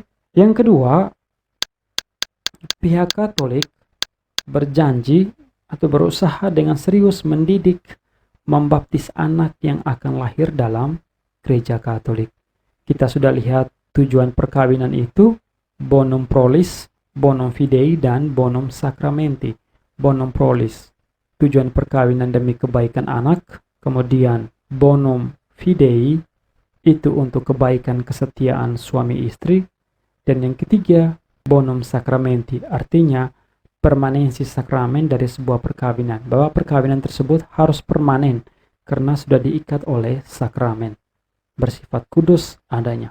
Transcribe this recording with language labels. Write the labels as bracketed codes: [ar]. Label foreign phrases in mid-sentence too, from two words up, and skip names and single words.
[id] Yang kedua, pihak Katolik berjanji atau berusaha dengan serius mendidik, membaptis anak yang akan lahir dalam gereja Katolik. Kita sudah lihat tujuan perkawinan itu, [la] bonum prolis, bonum fidei, dan bonum sacramenti. Bonum prolis, [id] tujuan perkawinan demi kebaikan anak. Kemudian [la] bonum fidei, [id] itu untuk kebaikan kesetiaan suami istri. Dan yang ketiga, [la] bonum sacramenti, [id] artinya permanensi sakramen dari sebuah perkawinan, bahwa perkawinan tersebut harus permanen karena sudah diikat oleh sakramen, bersifat kudus adanya.